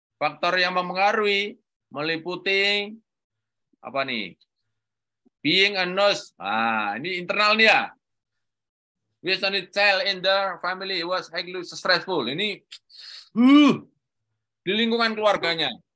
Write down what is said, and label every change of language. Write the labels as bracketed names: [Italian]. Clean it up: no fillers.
[Indonesian] Faktor yang mempengaruhi meliputi apa nih? [English] Being a nurse. [Indonesian] Nah, ini internal nih ya. [English] With a child in the family was highly stressful. [Indonesian] Ini di lingkungan keluarganya.